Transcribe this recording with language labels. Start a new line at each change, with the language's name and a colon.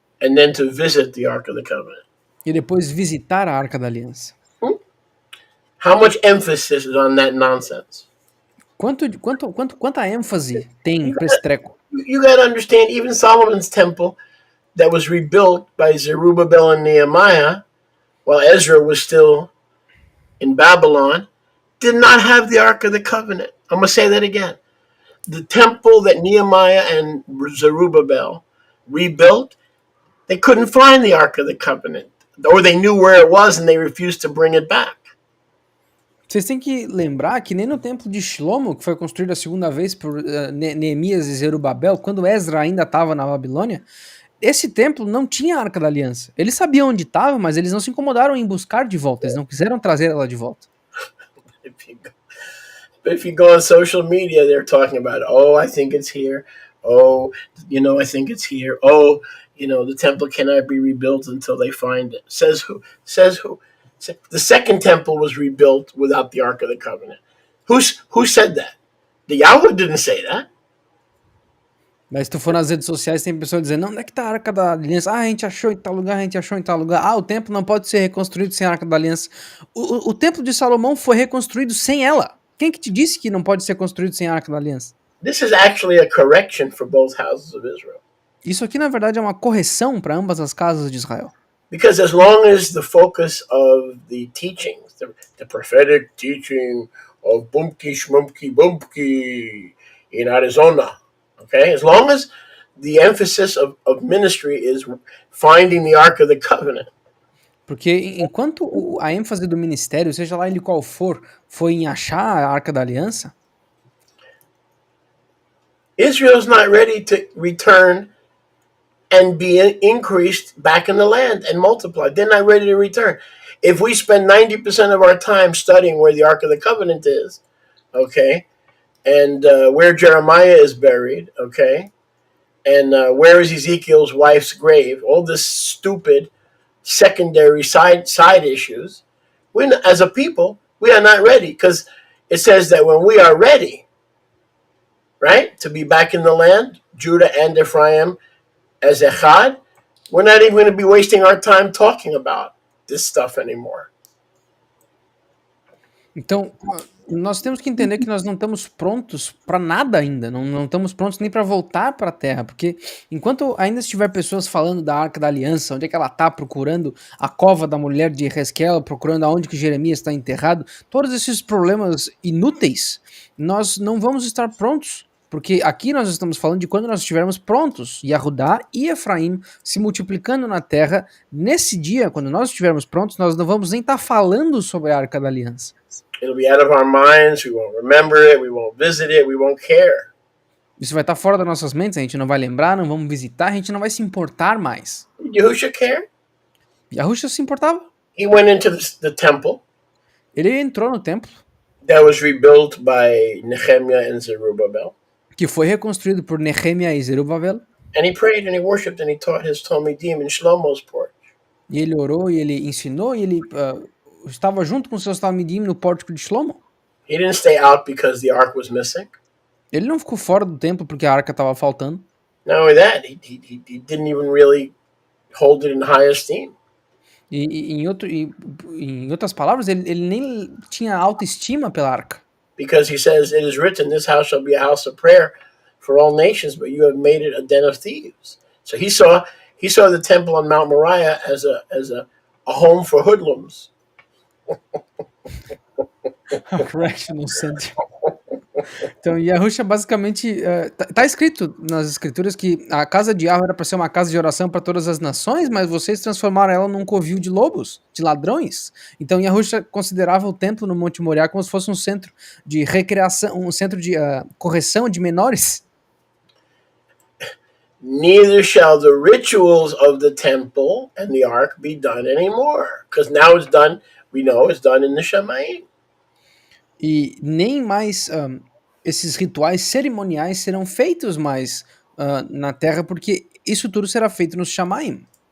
English: and then to visit the ark of the covenant.
Portuguese: e depois visitar a Arca da Aliança.
English: How much emphasis is on that nonsense?
Portuguese: Quanta ênfase tem para esse treco?
English: You got to understand, even Solomon's temple that was rebuilt by Zerubbabel and Nehemiah while Ezra was still in Babylon did not have the Ark of the Covenant. I'm going to say that again. The temple that Nehemiah and Zerubbabel rebuilt, they couldn't find the Ark of the Covenant, or they knew where it was and they refused to bring it back.
Portuguese: Vocês têm que lembrar que nem no templo de Shlomo, que foi construído a segunda vez por Neemias e Zerubabel, quando Ezra ainda estava na Babilônia, esse templo não tinha a Arca da Aliança. Eles sabiam onde estava, mas eles não se incomodaram em buscar de volta, eles não quiseram trazer ela de volta.
English: If you go on social media, they're talking about, oh, I think it's here. Oh, I think it's here. Oh, the temple cannot be rebuilt until they find it. Says who? Says who? The second temple was rebuilt without the Ark of the Covenant. Who said that? The Yahweh didn't say that.
Portuguese: Mas se tu for nas redes sociais, tem pessoas dizendo, não, onde é que tá a Arca da Aliança? Ah, a gente achou em tal lugar, a gente achou em tal lugar. Ah, o templo não pode ser reconstruído sem a Arca da Aliança. O templo de Salomão foi reconstruído sem ela. Quem que te disse que não pode ser construído sem a Arca da Aliança?
English: This is actually a correction for both houses of Israel.
Portuguese: Isso aqui, na verdade, é uma correção para ambas as casas de Israel.
English: Because as long as the focus of the teachings, the prophetic teaching of Bumki Shmumki Bumki in Arizona, okay, as long as the emphasis of ministry is finding the Ark of the Covenant,
Portuguese: porque enquanto a ênfase do ministério, seja lá ele qual for, foi em achar a Arca da Aliança,
English: Israel's not ready to return and be increased back in the land and multiply. They're not ready to return. If we spend 90% of our time studying where the Ark of the Covenant is, okay, and where Jeremiah is buried, okay, and where is Ezekiel's wife's grave, all this stupid secondary side issues, we, as a people, we are not ready, because it says that when we are ready, right, to be back in the land, Judah and Ephraim as echad, we're not even going to be wasting our time talking about this stuff anymore.
Portuguese: Então, nós temos que entender que nós não estamos prontos para nada ainda, não estamos prontos nem para voltar para a Terra, porque enquanto ainda estiver pessoas falando da Arca da Aliança, onde é que ela está, procurando a cova da mulher de Hezquiel, procurando aonde que Jeremias está enterrado, todos esses problemas inúteis, nós não vamos estar prontos. Porque aqui nós estamos falando de quando nós estivermos prontos, Yahudá e Efraim se multiplicando na terra. Nesse dia, quando nós estivermos prontos, nós não vamos nem estar falando sobre a Arca da Aliança.
English: It'll be out of our minds, we won't remember it, we won't visit it, we won't care.
Portuguese: Isso vai estar fora das nossas mentes, a gente não vai lembrar, não vamos visitar, a gente não vai se importar mais.
English: Yahusha care?
Portuguese: Yahusha se importava.
English: He went into the temple.
Portuguese: Ele entrou no templo.
English: That was rebuilt by Nehemiah and Zerubbabel.
Portuguese: Que foi reconstruído por Nehemia e Zerubabel.
English: And he prayed and he worshipped and he taught his Talmidim in Shlomo's porch.
Portuguese: E ele orou e ele ensinou e ele estava junto com seus Talmidim no pórtico de Shlomo.
English: He didn't stay out because the ark was missing.
Portuguese: Ele não ficou fora do templo porque a arca estava faltando.
English: Not only that, he didn't even really hold it in high esteem.
Portuguese: E em outras palavras, ele nem tinha autoestima pela arca.
English: Because he says, it is written, this house shall be a house of prayer for all nations, but you have made it a den of thieves. So he saw the temple on Mount Moriah as a home for hoodlums. A correctional center.
Portuguese: Então, Yahusha basicamente tá escrito nas escrituras que a casa de Yahweh era para ser uma casa de oração para todas as nações, mas vocês transformaram ela num covil de lobos, de ladrões. Então, Yahusha considerava o templo no Monte Moriá como se fosse um centro de recreação, um centro de correção de menores.
English: Neither shall the rituals of the temple and the ark be done anymore, because now it's done. We know it's done in the Shemayim.
Portuguese: E nem mais esses rituais cerimoniais serão feitos mais na terra, porque isso tudo será feito nos Shamaim.